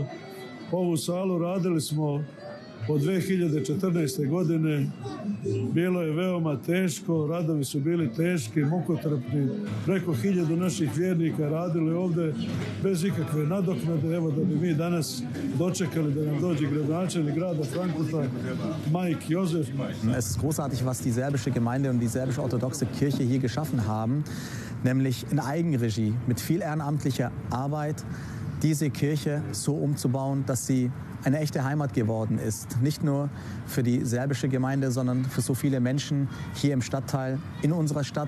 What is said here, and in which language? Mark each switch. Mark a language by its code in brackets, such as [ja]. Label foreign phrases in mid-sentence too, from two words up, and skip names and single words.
[sr] Ovu salu radili smo od 2014. godine. Bilo je veoma teško, radovi su bili teški, mukotrpni. Preko 1000 naših vjernika radili ovde bez ikakve nadoknade. Evo da bi mi danas dočekali da nam dođe gradonačelnik grada Frankfurta, Mike Josef. [de] Es ist großartig, was die serbische Gemeinde und die serbisch-orthodoxe Kirche hier geschaffen haben, nämlich in Eigenregie, mit viel ehrenamtlicher Arbeit, diese Kirche so umzubauen, dass sie eine echte Heimat geworden ist. Nicht nur für die serbische Gemeinde, sondern für so viele Menschen hier im Stadtteil, in unserer Stadt.